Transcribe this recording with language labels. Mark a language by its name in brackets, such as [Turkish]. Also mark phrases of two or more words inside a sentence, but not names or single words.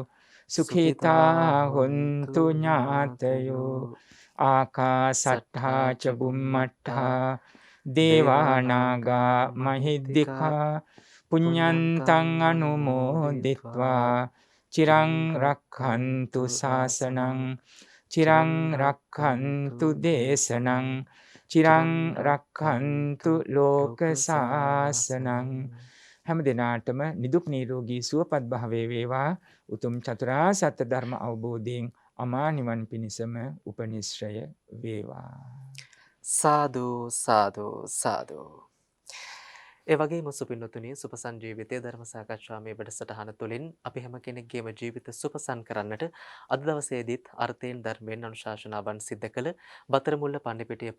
[Pali] සුඛිතා හොන්තු ඥාතයෝ ආකාසට්ඨා ච බුම්මට්ඨා දේවානාගා මහිද්దికා පුඤ්ඤන්තං අනුමෝදිත්වා චිරං රක්ඛන්තු ශාසනං චිරං රක්ඛන්තු දේශනං චිරං රක්ඛන්තු ලෝක ශාසනං. [Sinhala] හැම දිනාටම නිදුක් නිරෝගී සුවපත් භාවයේ වේවා. උතුම් චතුරාර්ය සත්‍ය ධර්ම අවබෝධයෙන් අමා නිවන් පිණිසම උපනිශ්‍රය වේවා. සාදු සාදු සාදු. ඒ වගේම සුපින්නතුනි සුපසංජීවිතයේ ධර්ම සාකච්ඡාවේ වැඩසටහන තුළින් අපි හැම කෙනෙක්ගේම ජීවිත සුපසන් කරන්නට අද දවසේදීත් අර්ථයෙන් ධර්මයෙන් අනුශාසනාවන් සිද්ධ කළ බතරමුල්ල පන්නිපිටිය